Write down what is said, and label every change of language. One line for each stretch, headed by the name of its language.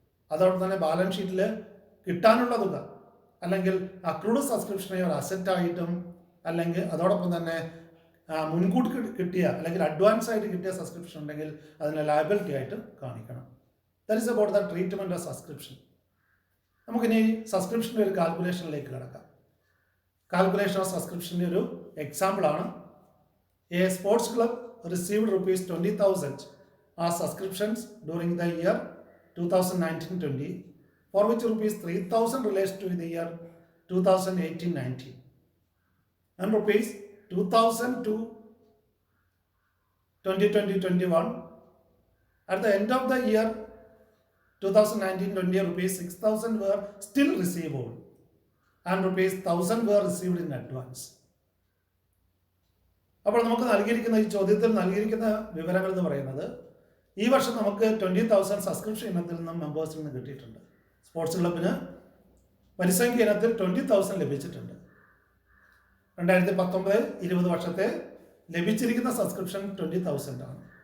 Malayalam: അതോടൊപ്പം തന്നെ ബാലൻസ് ഷീറ്റിൽ കിട്ടാനുള്ള തുക അല്ലെങ്കിൽ അക്രൂഡ് സബ്സ്ക്രിപ്ഷനെ ഒരു അസറ്റായിട്ടും അല്ലെങ്കിൽ അതോടൊപ്പം തന്നെ മുൻകൂട്ടി കിട്ടിയ അല്ലെങ്കിൽ അഡ്വാൻസ് ആയിട്ട് കിട്ടിയ സബ്സ്ക്രിപ്ഷൻ ഉണ്ടെങ്കിൽ അതിനെ ലയബിലിറ്റി ആയിട്ട് കാണിക്കണം.
English: That is about the treatment of subscription.
Malayalam: നമുക്കിനി സബ്സ്ക്രിപ്ഷൻ്റെ ഒരു കാൽക്കുലേഷനിലേക്ക് കിടക്കാം. കാൽക്കുലേഷൻ ഓഫ് സബ്സ്ക്രിപ്ഷൻ്റെ ഒരു എക്സാമ്പിളാണ്.
English: A sports club received ₹20,000 as subscriptions during the year 2019-20, for which ₹3,000 relates to the year 2018-19 and ₹2,000 to 2020-21 At the end of the year 2019-20 rupees 6,000 were still receivable and rupees 1,000 were received in advance.
Malayalam: അപ്പോൾ നമുക്ക് നൽകിയിരിക്കുന്ന ഈ ചോദ്യത്തിൽ നൽകിയിരിക്കുന്ന വിവരങ്ങൾ എന്ന് പറയുന്നത് ഈ വർഷം നമുക്ക് 20,000 സബ്സ്ക്രിപ്ഷൻ ഇനത്തിൽ നിന്നും മെമ്പേഴ്സിൽ നിന്ന് കിട്ടിയിട്ടുണ്ട്. സ്പോർട്സ് ക്ലബിന് പരിസംഖ്യ ഇനത്തിൽ 20,000 ലഭിച്ചിട്ടുണ്ട്. 2019-20 വർഷത്തെ ലഭിച്ചിരിക്കുന്ന സബ്സ്ക്രിപ്ഷൻ 20,000 ആണ്.